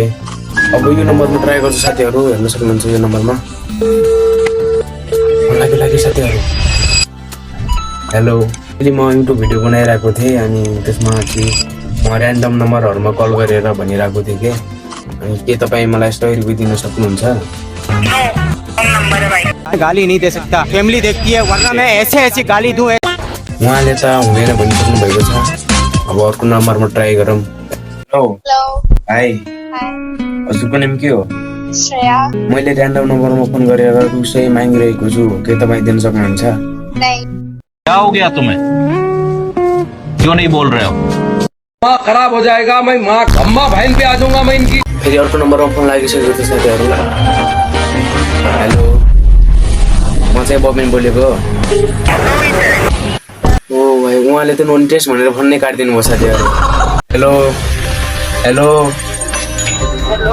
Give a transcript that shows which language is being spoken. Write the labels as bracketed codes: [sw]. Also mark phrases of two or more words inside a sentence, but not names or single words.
[ne] अब यो नम्बरमा ट्राई गर्छु साथीहरु। हेर्न सक्नुहुन्छ यो नम्बरमा फोन लाग्यो साथीहरु। हेलो, अहिले म युट्युब भिडियो बनाइरहेको थिएँ अनि त्यसमा चाहिँ म र्यान्डम नम्बरहरुमा कल गरेर भनिरहेको थिएँ के अनि के तपाई मलाई 100 रुपैयाँ दिन सक्नुहुन्छ? [hi] गाली नहीं दे सकता, फैमिली देखती है वरना मैं ऐसे गाली दूं। [ne] उहाँले त हुँदैन भनिसक्नु भएको छ। अब अर्को नम्बरमा ट्राई गरौँ। [en] hello hi, [ne] हजुरको नाम के हो? श्रेया। मैले र्यान्डम नम्बरमा फोन गरेर रुसै मागिरहेको छु, के तपाई दिन सक्नुहुन्छ? [hi] नहीं। क्या हो गया तुम्हें? क्यों नहीं बोल रहे हो? माँ खराब हो जाएगा, मैं माँ अम्मा बहन पे आ जाऊंगा मैं इनकी। [ne] फेरि अर्को नम्बरमा फोन लागिसकेको छ साथीहरु। हेलो, म चाहिँ बबिन बोलेको। ओ भाइ, उहाँले त नोन टेस्ट भनेर फोन नै काटिदिनु भयो साथीहरु। [en] hello hello hello,